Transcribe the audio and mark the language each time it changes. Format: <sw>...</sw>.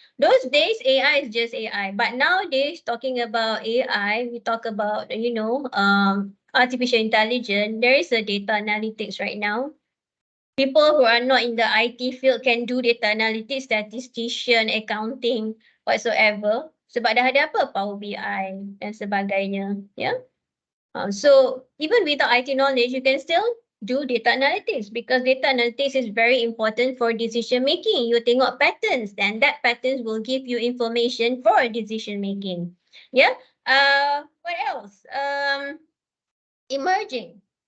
<en>Those days AI is just AI, but nowadays talking about AI, we talk about artificial intelligence. There is a data analytics right now. People who are not in the IT field can do data analytics, statistician, accounting, whatsoever.</en> <ms>Sebab dah ada apa? Power BI dan sebagainya.</ms> <en>Yeah. So even without IT knowledge, you can still do data analytics because data analytics is very important for decision making. You</en> <ms>tengok</ms> <en>patterns, then that patterns will give you information for decision making. Yeah. What else? Emerging.</en>